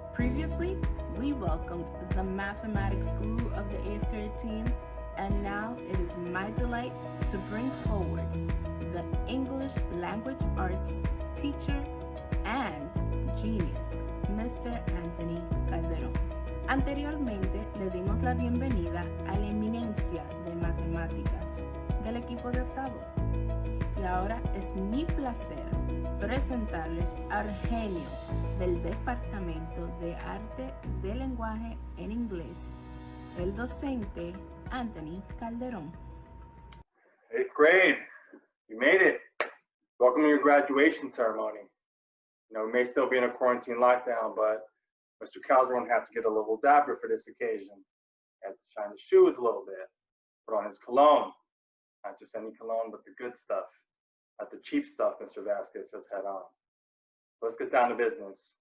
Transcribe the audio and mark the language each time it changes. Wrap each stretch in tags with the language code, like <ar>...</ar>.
<en>Previously, we welcomed the mathematics guru of the 8th grade team, and now it is my delight to bring forward the English language arts teacher and genius, Mr. Anthony Calderón.</en> <es>Anteriormente le dimos la bienvenida a la eminencia de matemáticas del equipo de octavo. Y ahora es mi placer presentarles al genio del Departamento de Arte de Lenguaje en Inglés, el docente Anthony Calderón.</es> <en>8th grade, you made it. Welcome to your graduation ceremony. You know, we may still be in a quarantine lockdown, but Mr. Calderon had to get a little dapper for this occasion. He had to shine his shoes a little bit, put on his cologne. Not just any cologne, but the good stuff. Not the cheap stuff Mr. Vasquez just had on. Let's get down to business.</en>